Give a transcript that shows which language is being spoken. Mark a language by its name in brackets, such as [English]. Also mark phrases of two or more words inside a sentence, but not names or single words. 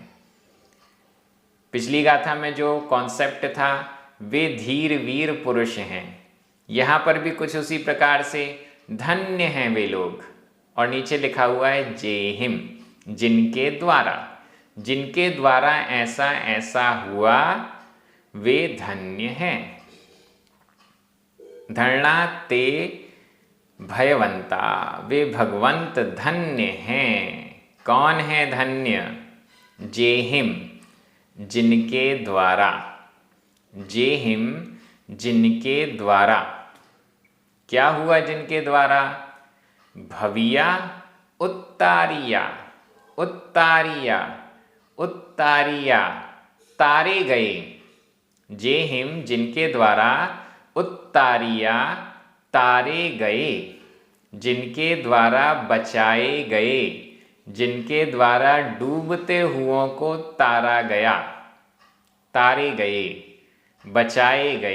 [Hindi] पिछली गाथा में जो कॉन्सेप्ट था वे धीर वीर पुरुष हैं, यहाँ पर भी कुछ उसी प्रकार से धन्य हैं वे लोग। और नीचे लिखा हुआ है जेहिम, जिनके द्वारा ऐसा ऐसा हुआ वे धन्य हैं। [Prakrit languages] धरणा ते भयवंता, [Hindi] वे भगवंत धन्य हैं। कौन है धन्य? जेहिम, जिनके द्वारा, जेहिम जिनके द्वारा। क्या हुआ जिनके द्वारा? [Prakrit languages] भविया उत्तारिया, उत्तारिया, उत्तारिया, [Hindi] तारे गए। जेहिम जिनके द्वारा, उत्तारिया तारे गए, जिनके द्वारा बचाए गए, जिनके द्वारा डूबते हुओं को तारा गया, तारे गए, बचाए गए।